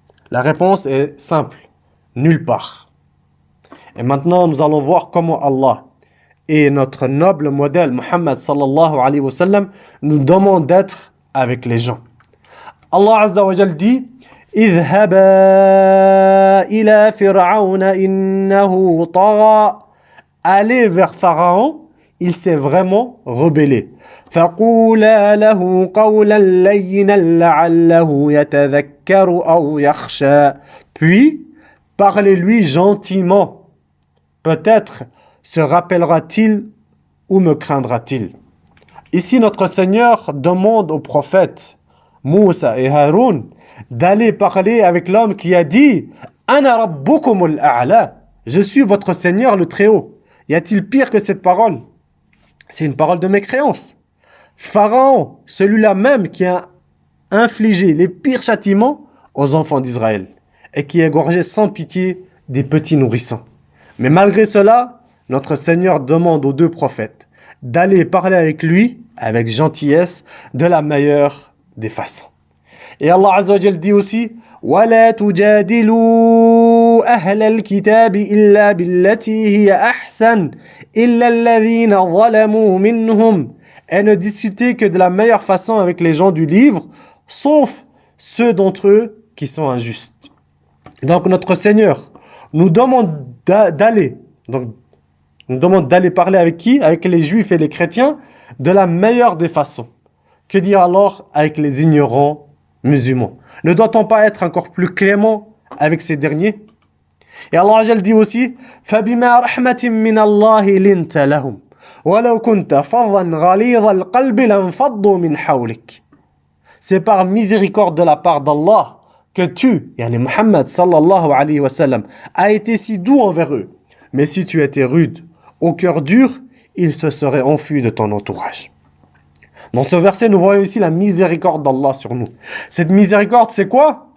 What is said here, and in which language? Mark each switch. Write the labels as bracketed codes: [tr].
[fr] La réponse est simple, nulle part. Et maintenant, nous allons voir comment Allah et notre noble modèle Muhammad sallallahu alayhi wa sallam nous demande d'être avec les gens. Allah Azza wa Jal dit: [ar] اذهبا إلى فرعون إنه طغى. [fr] Allez vers Pharaon, il s'est vraiment rebellé. [ar] فقولا له قولا لينا لعله يتذكر أو يخشى. [fr] Puis, parlez-lui gentiment. Peut-être se rappellera-t-il ou me craindra-t-il. Ici, notre Seigneur demande aux prophètes Moussa et Haroun d'aller parler avec l'homme qui a dit [ar] Ana rabbukumul a'la. [fr] Je suis votre Seigneur le Très-Haut. Y a-t-il pire que cette parole? C'est une parole de mécréance. Pharaon, celui-là même qui a infligé les pires châtiments aux enfants d'Israël et qui égorgeait sans pitié des petits nourrissons. Mais malgré cela, notre Seigneur demande aux deux prophètes d'aller parler avec lui, avec gentillesse, de la meilleure des façons. Et Allah Azza wa Jal dit aussi [ar] وَلَا تُجَادِلُوا أَهْلَ الْكِتَابِ إِلَّا بِالَّتِي هِيَ أَحْسَنُ إِلَّا الَّذِينَ ظَلَمُوا مِنْهُمْ. [fr] Et ne discutez que de la meilleure façon avec les gens du livre, sauf ceux d'entre eux qui sont injustes. Donc notre Seigneur nous demande d'aller parler avec qui? Avec les juifs et les chrétiens de la meilleure des façons. Que dire alors avec les ignorants musulmans? Ne doit-on pas être encore plus clément avec ces derniers? Et Allah Jal dit aussi [ar] فَبِمَا رَحْمَةٍ مِّنَ اللَّهِ لِنْتَ لَهُمْ وَلَوْ كُنْتَ فَظًّا غَلِيظَ الْقَلْبِ لَانْفَضُّوا مِنْ حَوْلِكَ. [fr] C'est par miséricorde de la part d'Allah que tu, yani Muhammad sallallahu alayhi wa sallam, as été si doux envers eux. Mais si tu étais rude, au cœur dur, ils se seraient enfuis de ton entourage. Dans ce verset, nous voyons ici la miséricorde d'Allah sur nous. Cette miséricorde, c'est quoi?